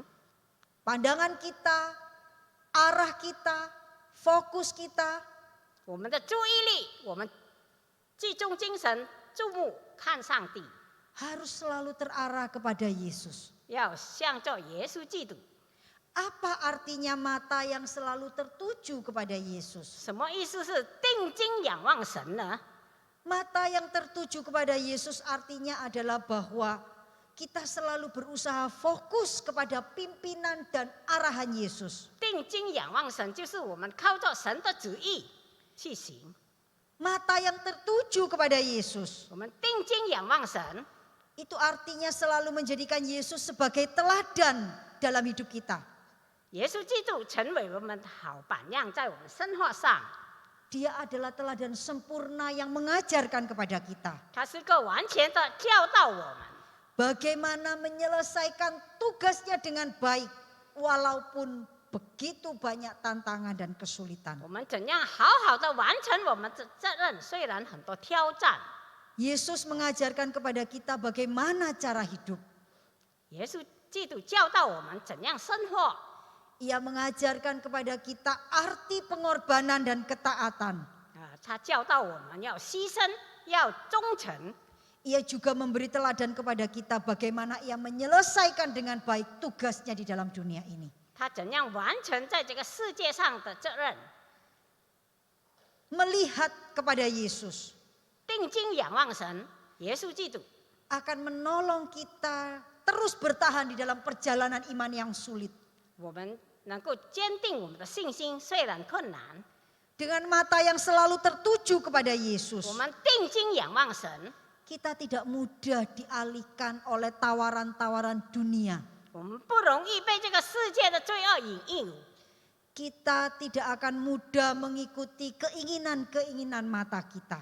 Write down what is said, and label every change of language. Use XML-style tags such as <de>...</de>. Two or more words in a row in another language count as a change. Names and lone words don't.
<id>Pandangan kita, arah kita, fokus kita</id> <zh>我们的注意力，我们集中精神，注目看上帝，</zh> <id>harus selalu terarah kepada Yesus.</id> <zh>要向着耶稣基督。</zh> <id>Apa artinya mata yang selalu tertuju kepada Yesus?</id> <zh>什么意思是定睛仰望神呢？</zh> <id>Mata yang tertuju kepada Yesus artinya adalah bahwa kita selalu berusaha fokus kepada pimpinan dan arahan Yesus.</id> <zh>定睛仰望神，就是我们靠着神的旨意去行。</zh> <id>Mata yang tertuju kepada Yesus</id> <zh>我们定睛仰望神，</zh> <id>itu artinya selalu menjadikan Yesus sebagai teladan dalam hidup kita.</id> <zh>耶稣基督成为我们的好榜样，在我们生活上，</zh> <id>Dia adalah teladan sempurna yang mengajarkan kepada kita</id> <zh>他是个完全的教导我们，</zh> <id>bagaimana menyelesaikan tugasnya dengan baik walaupun begitu banyak tantangan dan kesulitan.</id> <zh>我们怎样好好的完成我们的责任，虽然很多挑战。</zh> <id>Yesus mengajarkan kepada kita bagaimana cara hidup.</id> <zh>耶稣基督教导我们怎样生活，</zh> <id>Ia mengajarkan kepada kita arti pengorbanan dan ketaatan.</id> <zh>他教导我们要牺牲，要忠诚。</zh> <id>Ia juga memberi teladan kepada kita bagaimana ia menyelesaikan dengan baik tugasnya di dalam dunia ini.</id> <zh>他怎样完成在这个世界上的责任？</zh> <id>Melihat kepada Yesus</id> <zh>定睛仰望神，耶稣基督</zh> <id>akan menolong kita terus bertahan di dalam perjalanan iman yang sulit.</id> <zh>我们能够坚定我们的信心，虽然困难。</zh> <id>Dengan mata yang selalu tertuju kepada Yesus,</id> <zh>我们定睛仰望神，</zh> <id>kita tidak mudah dialihkan oleh tawaran-tawaran dunia.</id> <zh>我们不容易被这个世界的罪恶引诱。</zh> <id>Kita tidak akan mudah mengikuti keinginan-keinginan mata kita.</id>